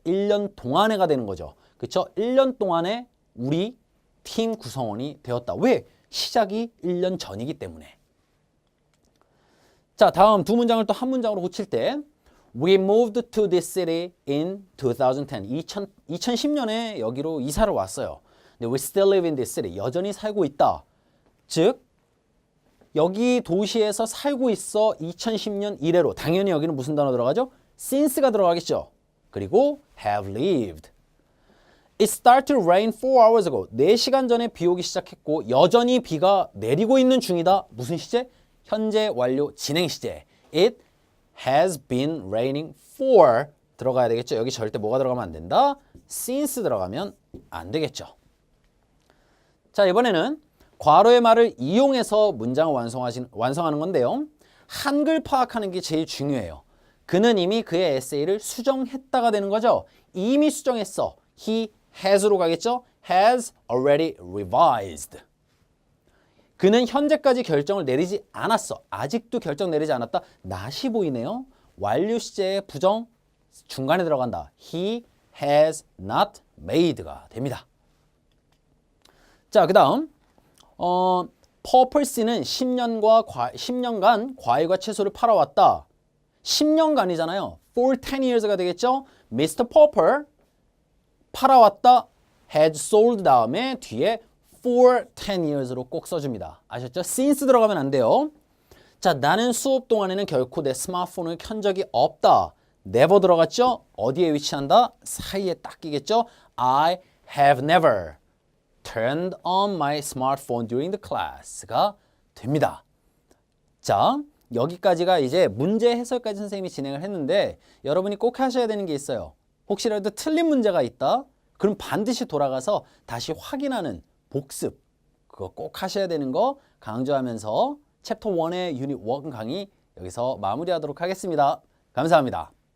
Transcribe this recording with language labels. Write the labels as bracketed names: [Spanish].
[Korean] 1년 동안에가 되는 거죠. 그쵸? 1년 동안에 우리 팀 구성원이 되었다. 왜? 시작이 1년 전이기 때문에. 자, 다음 두 문장을 또 한 문장으로 고칠 때 [English] We moved to this city in 2010. [Korean] 2010년에 여기로 이사를 왔어요. 근데 [English] we still live in this city. [Korean] 여전히 살고 있다. 즉 여기 도시에서 살고 있어 2010년 이래로. 당연히 여기는 무슨 단어 들어가죠? since가 들어가겠죠. 그리고 [English] have lived. It started to rain 4 hours ago. [Korean] 4시간 전에 비 오기 시작했고 여전히 비가 내리고 있는 중이다. 무슨 시제? 현재 완료 진행 시제. [English] It has been raining for [Korean] 들어가야 되겠죠. 여기 절대 뭐가 들어가면 안 된다. since 들어가면 안 되겠죠. 자, 이번에는 과로의 말을 이용해서 문장을 완성하는 건데요. 한글 파악하는 게 제일 중요해요. 그는 이미 그의 에세이를 수정했다가 되는 거죠. 이미 수정했어. [English] He has [Korean] 로 가겠죠. [English] Has already revised. [Korean] 그는 현재까지 결정을 내리지 않았어. 아직도 결정 내리지 않았다. not이 보이네요. 완료 시제의 부정 중간에 들어간다. [English] He has not made가 [Korean] 됩니다. 자, 그 다음 퍼플씨는 10년간 과일과 채소를 팔아왔다. 10년간이잖아요. [English] For 10 years가 [Korean] 되겠죠. [English] Mr. Popper [Korean] 팔아왔다. [English] had sold [Korean] 다음에 뒤에 [English] for 10 years [Korean] 로 꼭 써줍니다. 아셨죠? since 들어가면 안 돼요. 자, 나는 수업 동안에는 결코 내 스마트폰을 켠 적이 없다. never 들어갔죠? 어디에 위치한다? 사이에 딱 끼겠죠? [English] I have never turned on my smartphone during the class가 [Korean] 됩니다. 자, 여기까지가 이제 문제 해설까지 선생님이 진행을 했는데 여러분이 꼭 하셔야 되는 게 있어요. 혹시라도 틀린 문제가 있다? 그럼 반드시 돌아가서 다시 확인하는 복습. 그거 꼭 하셔야 되는 거 강조하면서 챕터 1의 유닛 1 강의 여기서 마무리하도록 하겠습니다. 감사합니다.